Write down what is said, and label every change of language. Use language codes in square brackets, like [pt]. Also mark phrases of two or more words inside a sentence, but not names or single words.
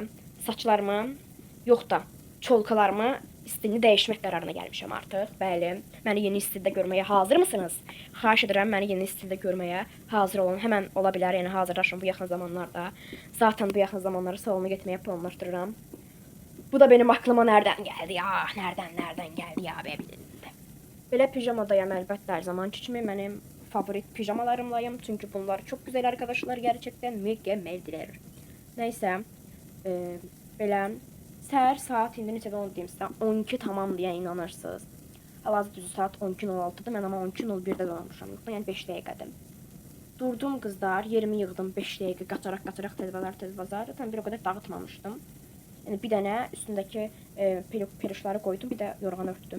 [az] Saçlarımı, yox da çolkalarımı stilini dəyişmək qərarına gəlmişəm artıq. Bəli, məni yeni stildə görməyə hazır mısınız? Xahiş edirəm, məni yeni stildə görməyə hazır olun. Həmən ola bilər, yəni hazırlaşın bu yaxın zamanlarda. Zaten bu yaxın zamanları salona getməyə planlaşdırıram. [tr] Bu da benim aklıma nereden geldi ya? Nereden geldi ya be? [az] Belə pijamadayım əlbəttə hər zamanki kimi. Mənim favorit pijamalarımlayım. [tr] Çünkü bunlar çok güzel arkadaşlar. Gerçekten mükemmeldiler. Neyse. [az] Belə səhər saat indi neçədə onu deyim sizə. 12 tamam deyə inanırsınız. Hal-hazırda düzü saat 12:06-dır. Mən amma 12:01-də qalmışam. Yoxdan yəni 5 dəqiqədir. [tr] Durdum kızlar, [az] yerimi yığdım 5 dəqiqə qaçaraq tez bazar. [tr] Zaten bir o kadar [az] dağıtmamışdım. Yəni bir dənə üstündəki perişləri qoydum, bir də yorğan örtdüm.